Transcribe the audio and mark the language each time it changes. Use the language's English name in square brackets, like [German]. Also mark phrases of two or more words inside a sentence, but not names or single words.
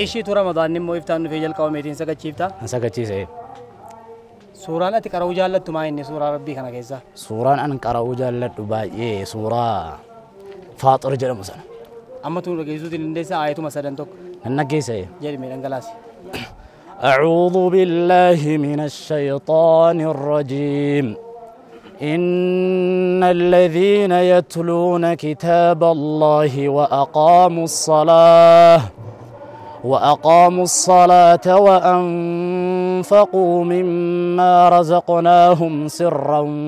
[Oromo] ishiitu ramadaan immoo iftaan dhufee jalqabameetiin sagachiifta sagachiise suuraan ati qara'uu jaallattu maa inni suuraa rabbii kana keessa suuraan an qara'uu jaalladhu baay'ee suuraa faaxir jedhamu sana amma tun dhageessuutiin dandeessa aayatuma sadan tokko nan dhageessa jedhime dhangalaasi [Arabic] أعوذ بالله من الشيطان الرجيم إن الذين يتلون كتاب الله وأقاموا الصلاة وأنفقوا مما رزقناهم سرا